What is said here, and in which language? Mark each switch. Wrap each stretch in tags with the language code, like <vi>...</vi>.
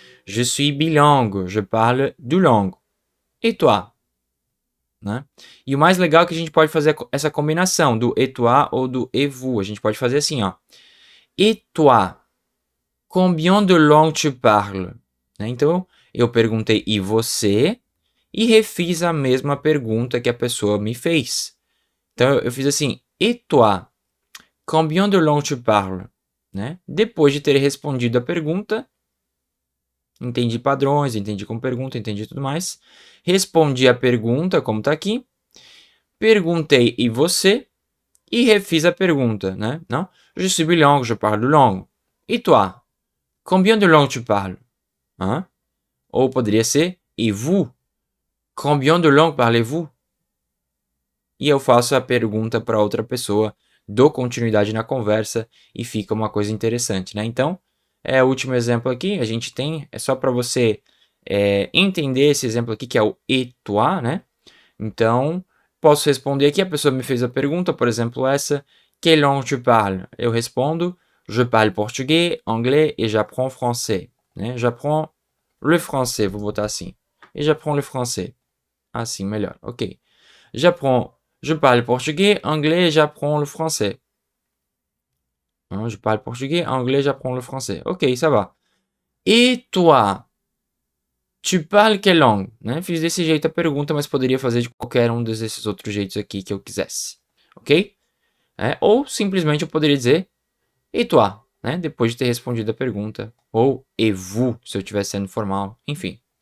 <fr>Je suis bilingue, je parle deux langues. Et toi? Né?</fr> <pt>E o mais legal é que a gente pode fazer essa combinação do et toi ou do et vous. A gente pode fazer assim, ó.</pt> <fr>Et toi? Combien de langues tu parles? Né?</fr> <pt>Então, eu perguntei e você? E refiz a mesma pergunta que a pessoa me fez. Então, eu fiz assim,</pt> <fr>et toi? Combien de langues tu parles? Né?</fr> <pt>Depois de ter respondido a pergunta, entendi padrões, entendi como pergunta, entendi tudo mais. Respondi a pergunta, como está aqui. Perguntei, e você? E refiz a pergunta, né? Não?</pt> <fr>Je suis bilingue, je parle langue. E toi? Combien de langues tu parles? Hein?</fr> <pt>Ou poderia ser,</pt> <fr>e vous? Combien de langues parlez-vous?</fr> <pt>E eu faço a pergunta para outra pessoa, dou continuidade na conversa e fica uma coisa interessante, né? Então, o último exemplo aqui, a gente tem, é só para você entender esse exemplo aqui, que é o et toi, né? Então, posso responder aqui, a pessoa me fez a pergunta, por exemplo, essa,</pt> <fr>quelle langue tu parles?</fr> <pt>Eu respondo,</pt> <fr>je parle portugais, anglais et j'apprends français, né? J'apprends le français,</fr> <pt>vou botar assim.</pt> <fr>Et j'apprends le français.</fr> <pt>Assim, melhor, ok.</pt> <fr>Je parle portugais, anglais, j'apprends le français. Je parle portugais, anglais, j'apprends le français. Ok, ça va. Et toi? Tu parles quelle langue? Né?</fr> <pt>Fiz desse jeito a pergunta, mas poderia fazer de qualquer um desses outros jeitos aqui que eu quisesse. Ok? Ou simplesmente eu poderia dizer et toi? Né? Depois de ter respondido a pergunta. Ou et vous, se eu estivesse sendo formal. Enfim.</pt>